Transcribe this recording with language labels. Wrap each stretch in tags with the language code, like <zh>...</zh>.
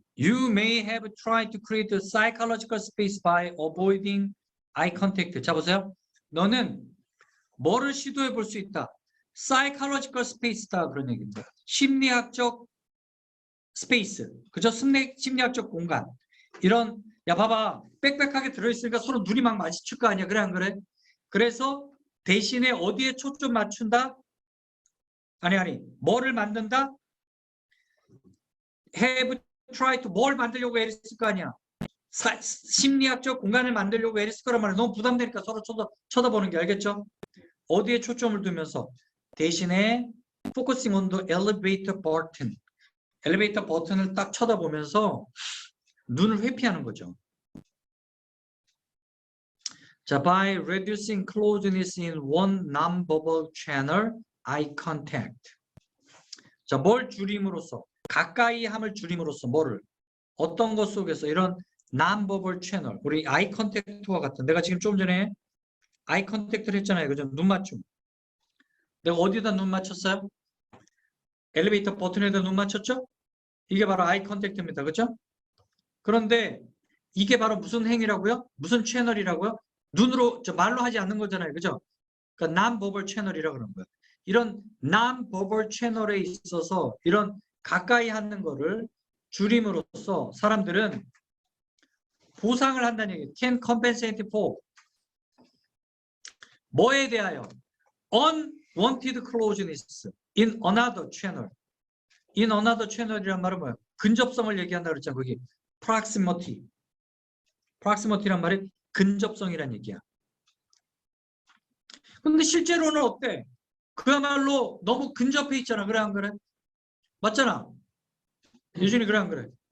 <en>You may have tried to create a psychological space by avoiding eye contact.</en> <ko>자 보세요. 너는 뭐를 시도해 볼 수 있다. psychological space다 그런 얘기입니다. 심리학적 스페이스. 그죠? 심리학적 공간. 이런 야 봐봐. 빽빽하게 들어있으니까 서로 눈이 막 마주칠 거 아니야. 그래 안 그래? 그래서 대신에 어디에 초점 맞춘다? 아니 뭐를 만든다?</ko> <en>have tried to</en> <ko>뭘 만들려고 애랬을 거 아니야. 심리학적 공간을 만들려고 애랬을 거란 말이야. 너무 부담되니까 서로 쳐다보는 게 알겠죠? 어디에 초점을 두면서 대신에</ko> <en>focusing on the elevator button.</en> <ko>엘리베이터 버튼을 딱 쳐다보면서 눈을 회피하는 거죠.</ko> <en>자, by reducing closeness in one non-verbal channel, eye contact.</en> <ko>자, 뭘 줄임으로써? 가까이 함을 줄임으로써 뭐를? 어떤 것 속에서 이런 non-verbal channel, 우리 eye contact와 같은, 내가 지금 좀 전에 eye contact를 했잖아요. 그죠? 눈 맞춤. 내가 어디다 눈 맞췄어요? 엘리베이터 버튼에다 눈 맞췄죠? 이게 바로 eye contact입니다. 그죠? 그런데 이게 바로 무슨 행위라고요? 무슨 채널이라고요? 눈으로, 말로 하지 않는 거잖아요. 그죠? 그러니까 non-verbal 채널이라고 그러는 거예요. 이런 non-verbal 채널에 있어서 이런 가까이 하는 거를 줄임으로써 사람들은 보상을 한다는 얘기예요.</ko> <en>Can compensate for</en> <ko>뭐에 대하여?</ko> <en>Unwanted closeness in another channel. in another channel</en> <ko>이란 말은 뭐예요? 근접성을 얘기한다 그랬잖아요. 거기 proximity. proximity란 말이 근접성이란 얘기야. 근데 실제로는 어때? 그야말로 너무 근접해 있잖아. 그래 안 그래? 맞잖아. 유준이 그래 안 그래?</ko>